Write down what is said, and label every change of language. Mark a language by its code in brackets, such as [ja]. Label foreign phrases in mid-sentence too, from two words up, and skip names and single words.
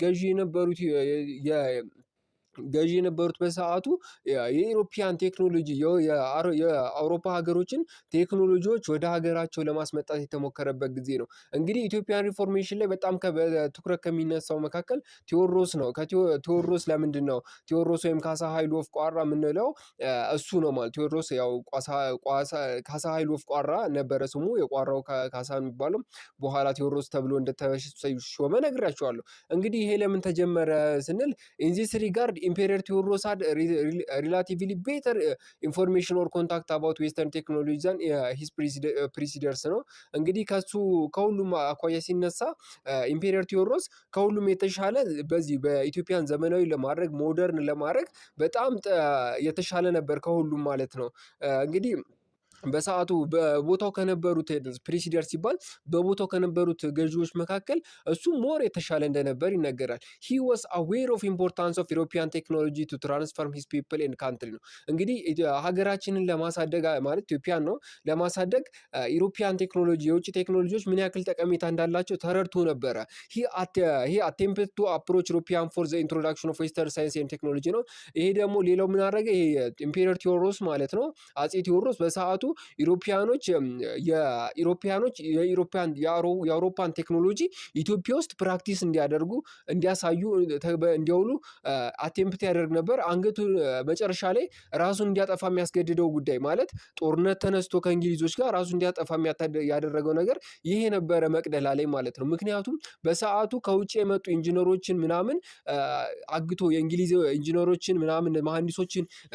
[am] ገዢ የነበሩት በሰዓቱ [en] European technology [am] የአውሮፓ ሀገሮችን ቴክኖሎጂዎች ወደ ሀገራቸው ለማስመጣት የተሞከረበት ጊዜ ነው። እንግዲህ [en] Ethiopian reformation [am] ላይ በጣም ትኩረት ከሚነሳው መካከል ቴዎድሮስ ነው። ቴዎድሮስ ለምንድን ነው ቴዎድሮስ ወይም ካሳ ኃይሉ ወፍ ቋራ የምንለው? እሱ ነው ማለት ቴዎድሮስ ያው ካሳ ኃይሉ ወፍ ቋራ ነበረ ስሙ። የቋራው ካሳ የሚባለው በኋላ ቴዎድሮስ ተብሎ እንደተሾመ ነግራቸዋለሁ። እንግዲህ ይሄ ለምን ተጀመረ ስንል [en] in this regard emperor [am] ቴዎድሮስ [en] had relatively better information or contact about western technology than his predecessors [am] ነው። እንግዲህ ከሁሉም አኳያ ሲነሳ ኢምፔሪየር ቴዎድሮስ ከሁሉም የተሻለ በዚህ በኢትዮጵያን ዘመናዊ ለማድረግ ሞደርን ለማድረግ በጣም የተሻለ ነበር ከሁሉም ማለት ነው። እንግዲህ በሰዓቱ በቦታው ከነበሩት ፕሬሲደንት ሲባል በቦታው ከነበሩት ገዢዎች መካከል እሱ ሞር የተሻለ እንደነበር ይነገራል። [en] he was aware of importance of European technology to transform his people and country [am] ነው። እንግዲህ ሀገራችንን ለማሳደግ ማለት ኢትዮጵያን ነው ለማሳደግ [en] European technology [am] የውጭ ቴክኖሎጂዎች ምን ያክል ጠቀሜታ እንዳላቸው ተረድቶ ነበረ። [en] he attempted to approach European for the introduction of western science and technology [am] ነው። ይሄ ደግሞ ሌላው ምን አደረገ? ይሄ ኢምፔሪየር ቴዎድሮስ ማለት ነው አጼ ቴዎድሮስ በሰዓቱ ኢሮፒያኖች የአውሮፓን ቴክኖሎጂ ኢትዮጵያ ውስጥ ፕራክቲስ እንዲያደርጉ እንዲያሳዩ እንዲያውሉ አቴምፕት ያደርግ ነበር። አንገቱ መጨረሻ ላይ ራሱን እንዲያጠፋ የሚያስገድደው ጉዳይ ማለት ጦርነት ተነስቶ ከእንግሊዞች ጋር ራሱን እንዲያጠፋ ያደረገው ነገር ይሄ ነበረ መቅደላ ላይ ማለት ነው። ምክንያቱም በሰዓቱ ከውጭ የመጡ ኢንጂነሮችን ምናምን አግቶ የእንግሊዝ ኢንጂነሮችን ምናምን መሐንዲሶችን